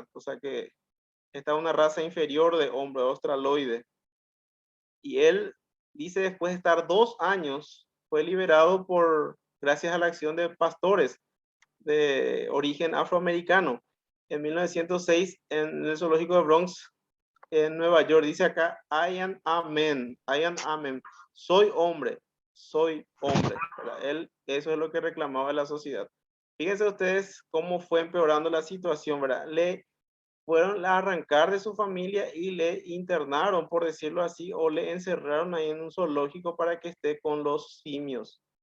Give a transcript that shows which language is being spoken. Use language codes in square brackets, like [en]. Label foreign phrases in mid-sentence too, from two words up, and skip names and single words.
[es] O sea, que estaba una raza inferior de hombre, australoide. Y él dice, después de estar 2 años, fue liberado gracias a la acción de pastores de origen afroamericano. En 1906, en el zoológico de Bronx, en Nueva York, dice acá: [en] I am a man, I am a man. [es] Soy hombre, soy hombre. Él, eso es lo que reclamaba la sociedad. Fíjense ustedes cómo fue empeorando la situación, ¿verdad? Le fueron a arrancar de su familia y le internaron, por decirlo así, o le encerraron ahí en un zoológico para que esté con los simios.